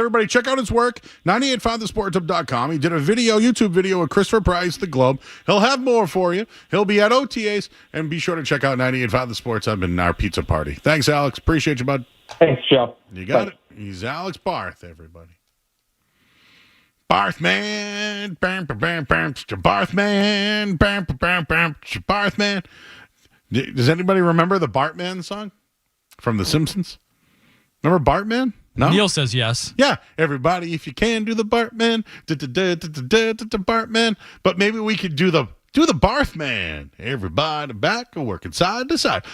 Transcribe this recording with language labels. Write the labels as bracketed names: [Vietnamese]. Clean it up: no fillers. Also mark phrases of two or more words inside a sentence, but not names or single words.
[English] Everybody, check out his work, 985thesportshub.com. He did a YouTube video with Christopher Price, The Globe. He'll have more for you. He'll be at OTAs, and be sure to check out 985 The Sports Hub and our pizza party. Thanks, Alex. Appreciate you, bud. Thanks, Joe. You got it. He's Alex Barth, everybody. Barth man, bam, bam, bam, bam, Barth man, bam, bam, bam, Barth man. Does anybody remember the Bartman song from The Simpsons? Remember Bartman? No. Neil says yes. Yeah, everybody, if you can do the Bartman, Bartman. But maybe we could do the Barthman. Everybody back and working side to side.